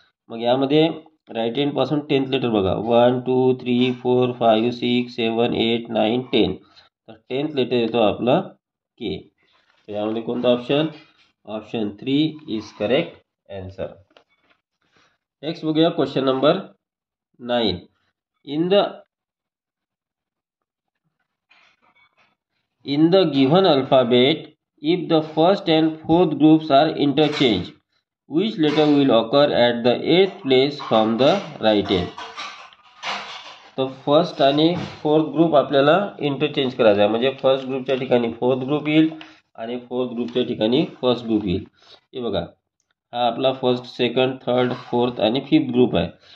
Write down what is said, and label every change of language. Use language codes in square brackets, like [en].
[mr] मग यामध्ये right hand पासून 10th लेटर बघा, 1 2 3 4 5 6 7 8 9 10. तर 10th लेटर येतो आपला के. तर यामध्ये कोणता option, [en] Option 3 is correct answer. [mr] Next बघूया question number 9. [en] In the given alphabet, if the first and fourth groups are interchanged, which letter will occur at the 8th place from the right end? [mr] तर first आणि fourth group आपल्याला interchange करायचा आहे. म्हणजे first ग्रुपच्या ठिकाणी fourth group येईल आणि फोर्थ ग्रुपच्या ठिकाणी फर्स्ट ग्रुप येईल. हे बघा, हा आपला फर्स्ट, सेकंड, थर्ड, फोर्थ आणि फिफ्थ ग्रुप आहे.